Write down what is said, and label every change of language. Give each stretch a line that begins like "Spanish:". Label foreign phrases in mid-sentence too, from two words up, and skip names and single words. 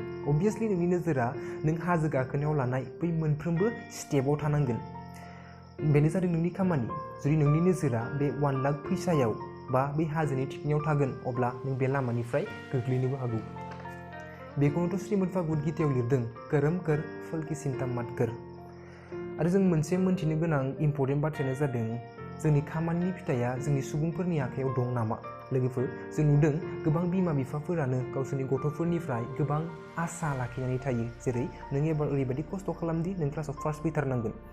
Bodo: अबभियासलि नोंनि नोजोरा नों हाजो गाखोनायाव लानाय बै मोनफ्रोमबो स्टेपआव थानांगोन। बेनो जादों नोंनि खामानि। जुदि नोंनि नोजोरा बे 1 लाख फैसायाव बा बै हाजोनि थिखिनियाव थागोन, अब्ला नों बे लामानिफ्राय गोग्लैनोबो हागौ। बेखौनोथ' श्रीमद भगवद गीतायाव लिरदों,
Hindi: करम कर फल की चिंता मत कर।
Bodo: आरो जों मोनसे मोनथिनो गोनां इम्पर्टेन्ट बाथ्रायानो जादों जोंनि खामानिनि फिथाइया जोंनि सुबुंफोरनि आखायाव दं नामा? लोगोफोर जों नुदों गोबां बिमा बिफाफोरानो गावसोरनि गथ'फोरनिफ्राय गोबां आसा लाखिनानै थायो। जेरै नों एबार ओरैबायदि खस्थ' खालामदि नों क्लासाव फार्स्ट फैथारनांगोन।